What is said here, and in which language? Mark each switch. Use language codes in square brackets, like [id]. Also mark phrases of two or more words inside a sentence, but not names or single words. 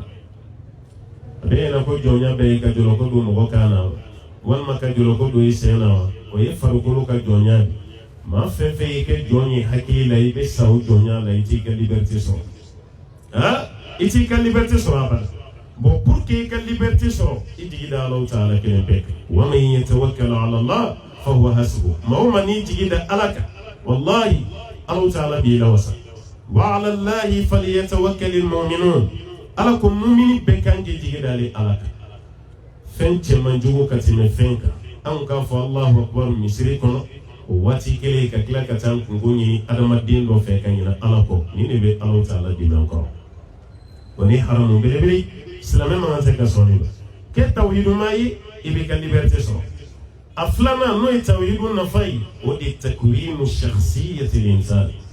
[bm] a bɛ yɛlɛ ko jɔnya bɛɛ ye ka jɔlɔkɔ don mɔgɔ kan na walima ka jɔlɔkɔ don i sen na wa o ye farikolo ka jɔnya de maa fɛn fɛn y'i kɛ jɔn ye hakili la i bɛ sa o jɔnya la i t'i ka liberté sɔrɔ i t'i ka liberté sɔrɔ abada [fr] bon pour que [bm] i ka liberté sɔrɔ i jigi da Alahu Taala kelen bɛɛ kan [ar] ومن يتوكل على الله فهو حسبه [bm] maa o maa n'i jigi da ala kan wallahi Alahu Taala b'i lawasa [ar] وعلى الله فليتوكل المؤمنون [bm] ala ko mumini bɛɛ kan k'i jigi da ale ala kan fɛn cɛman jugu ka tɛmɛ fɛn kan an k'a fɔ [ar] الله أكبر [bm] misiri kɔnɔ o waati kelen ka tila ka taa kungo ɲini adamaden dɔ fɛ ka ɲina Ala kɔ nin de bɛ Alahu Taala dimi an kɔrɔ o ni haramu belebele silamɛ man kan tɛ ka sɔn nin ma kɛ tawhiduma ye i b'i ka liberté sɔrɔ a filanan n'o ye tawhidu nafa ye o de ye [ar] تكوين شخصية الإنسان